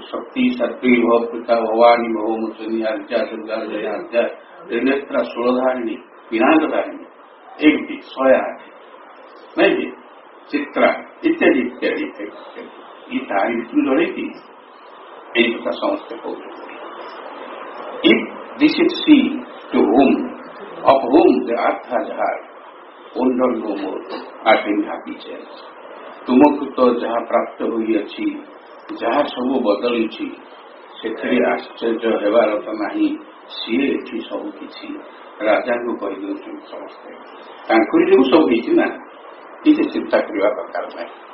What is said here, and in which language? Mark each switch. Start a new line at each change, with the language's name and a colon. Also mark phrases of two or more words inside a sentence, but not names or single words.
Odia: ଶକ୍ତି, ସାତ୍ରୀ, ଭବପିତା, ଭବାନୀ, ଭବମୋଚନୀ, ଆର୍ଯ୍ୟା, ଦୁର୍ଗା, ଜୟା, ଆର୍ଯ୍ୟା, ତ୍ରିନେତ୍ରା, ଷୋଳଧାରିଣୀ, ପିନାକଧାରିଣୀ, ଏମିତି 108 ନାଇଁ କି? ଚିତ୍ରା ଇତ୍ୟାଦି ଇତ୍ୟାଦି ଇତ୍ୟାଦି। ଇ ତାରି ଭିତରୁ ଜଣେ କି? ଏଇ କଥା ସମସ୍ତେ କହୁଛନ୍ତି।
English: If this is she to whom, of whom the earth has heard, wonder no more, at in happy chance.
Odia: ତୁମକୁ ତ ଯାହା ପ୍ରାପ୍ତ ହୋଇଅଛି, ଯାହା ସବୁ ବଦଳିଛି, ସେଥିରେ ଆଶ୍ଚର୍ଯ୍ୟ ହେବାର ତ ନାହିଁ। ସିଏ ଏଠି ସବୁ କିଛି ରାଜାଙ୍କୁ କହିଦେଉଛନ୍ତି ସମସ୍ତେ। ତାଙ୍କରି ଯୋଗୁଁ ସବୁ ହେଇଛି ନା, କିଛି ଚିନ୍ତା କରିବା ଦରକାର ନାହିଁ।